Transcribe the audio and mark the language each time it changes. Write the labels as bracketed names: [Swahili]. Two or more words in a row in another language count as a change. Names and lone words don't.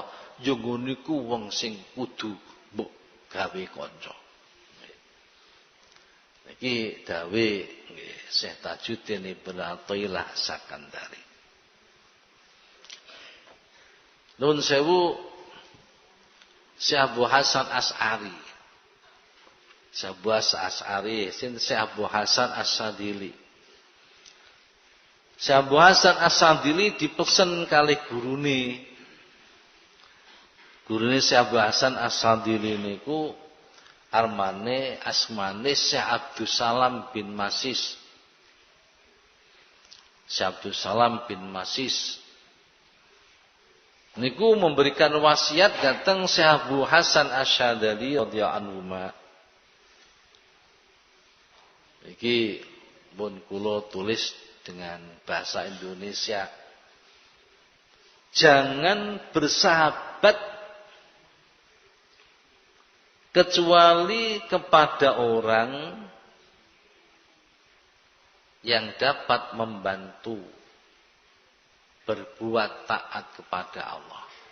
[Javanese] Yo nguniku wong sing kudu mbok gawe kanca. Niki dawe nggih Syekh Tajuddin Ibnu Athaillah Sakandari. Nun sewu Syekh Abu Hasan Asy'ari. Syekh Abu Hasan Asy'ari, Syekh Abu Hasan As-Sadili. Syekh Abu Hasan As-Sadili dipesen kali gurune. Gurune Syekh Abu Hasan As-Sadili niku asmane Syekh Abdus Salam bin Masis. Syekh Abdus Salam bin Masis niku [Indonesian] memberikan wasiat [Javanese] datang Syekh Abu Hasan Asy-Syadzali [Arabic] رضي الله عنه. [Javanese] Iki pun kula tulis [Indonesian] dengan bahasa Indonesia. Jangan bersahabat kecuali kepada orang yang dapat membantu berbuat taat kepada Allah.